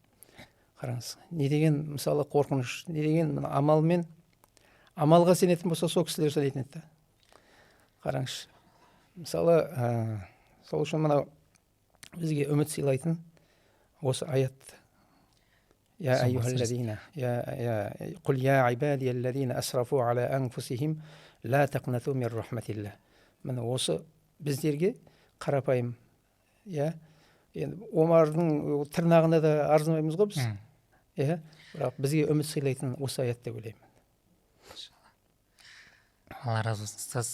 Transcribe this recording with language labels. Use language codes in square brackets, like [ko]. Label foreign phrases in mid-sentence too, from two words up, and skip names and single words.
[kk] Қараңыз, не деген мысалы қорқыныш, не деген амалға сенетін болса, сол кісілер сенетін еді. Қараңыз, мысалы сол үшін мынау бізге үміт сыйлайтын осы аят. [ar] يا أيها الذين قل يا عبادي الذين أسرفوا على أنفسهم لا تقنطوا من رحمة الله. [kk] Міне осы біздерге қарапайым, Омардың тырнағына да арзымаймыз ғой біз. Бірақ бізге үміт сыйлайтын осы аят деп ойлаймын. Алла разы болсын, ұстаз.